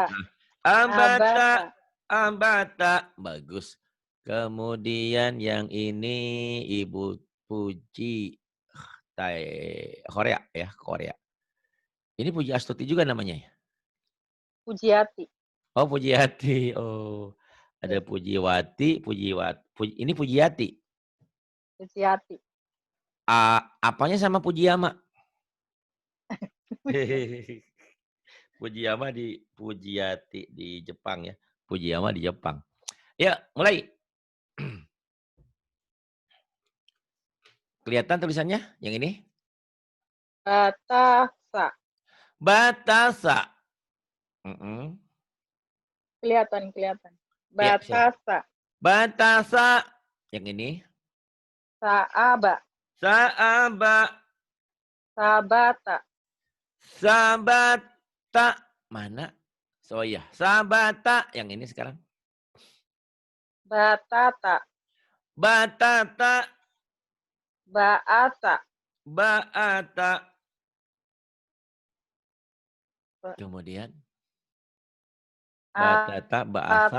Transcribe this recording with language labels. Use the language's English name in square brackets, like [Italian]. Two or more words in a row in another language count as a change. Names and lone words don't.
[Indonesian] Nah, abata, Abata. abata. Bagus. Kemudian yang ini Ibu Puji Korea ya, Korea. Ini Puji Astuti juga namanya ya? Pujiati. Oh, Pujiati. Oh. Ya, Ada Pujiwati, ini Pujiati. Pujiati. Apanya sama Pujiyama? Pujiyama di Pujiati di Jepang ya. Pujiyama di Jepang. Ya, mulai. Kelihatan tulisannya yang ini? Batasa. Batasa. Mm-mm. Kelihatan, kelihatan. Ya, silahkan. Batasa. Batasa. Yang ini? Saaba. Saaba. Sabata. Sabata. Mana? So iya, sabata. Yang ini sekarang. Batata. Batata. Baata. Baata. Kemudian. Batata, baasa.